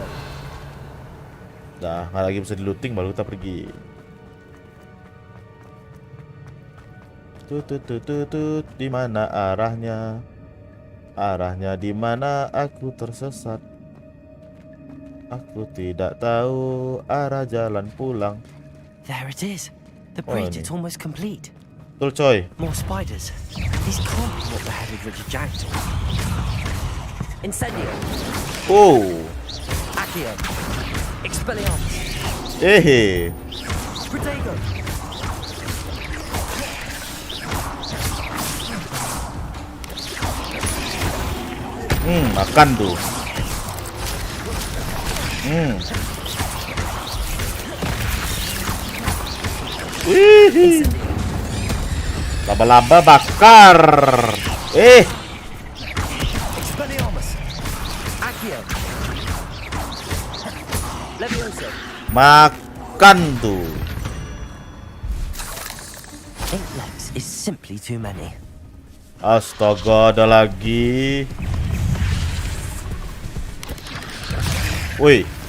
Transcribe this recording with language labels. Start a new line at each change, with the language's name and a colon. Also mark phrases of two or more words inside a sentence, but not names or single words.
Indonesian: Nah, nggak lagi bisa di looting baru kita pergi. Tut, di mana arahnya? Arahnya di mana? Aku tersesat. Aku tidak tahu arah jalan pulang.
English: There it is. The bridge, it's almost complete.
Indonesian: Betul, coy.
English: More spiders. These can't be what beheaded Richard Jackdaw.
Indonesian: Incendio. Oh. Akio. Expelliarmus. Protego. Makan tuh. Wih. Laba-laba bakar. Expelliarmus. Akio. Levioso. Makan tuh.
English: 8 legs is simply too many.
Indonesian: Astaga, ada lagi. Woi.